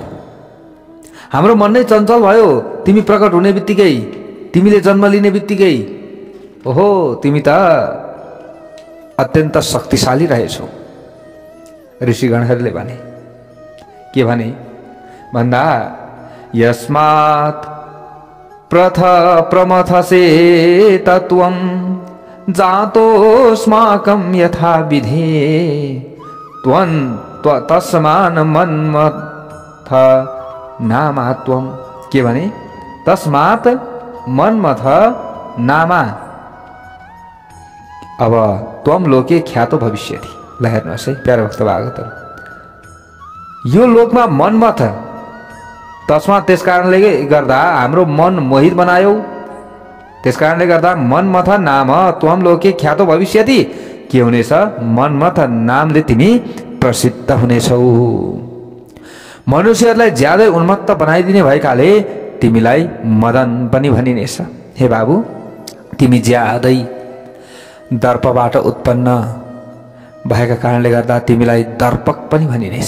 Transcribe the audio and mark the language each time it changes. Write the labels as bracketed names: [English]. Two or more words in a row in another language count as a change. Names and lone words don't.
[Nepali] हाम्रो मन नै चञ्चल भयो। तिमी प्रकट हुने बित्तिकै, तिमीले जन्म लिने बित्तिकै, ओहो तिमी त अत्यन्त शक्तिशाली रहेछौ। ऋषिगणहरूले भने के भने भन्दा, [Sanskrit] यस्मात् प्रमथसे तत्वं जातोस्माकं यथा विधे त्वं तस्मान् मन्मथ नामात्वं। [Nepali] के भने? [Sanskrit] तस्मात् मन्मथ नामा। अब त्वं लोके ख्यातो भविष्यति। [Nepali] ल हेर्नुहोस् है प्यारो भक्त भागवतहरू, यो लोकमा मनमथ, तस्मात् त्यस कारणले गर्दा हाम्रो मन मोहित बनायौ, त्यस कारणले गर्दा मनमथ नाम [Sanskrit] त्वं लोके ख्यातो भविष्यति। [Nepali] के हुनेछ? मनमथ नामले तिमी प्रसिद्ध हुनेछौ। मनुष्यहरूलाई ज्यादै उन्मत्त बनाइदिने भएकाले तिमीलाई मदन पनि भनिनेछ। हे बाबु, तिमी ज्यादै दर्पबाट उत्पन्न भएका कारणले गर्दा तिमीलाई दर्पक पनि भनिनेछ।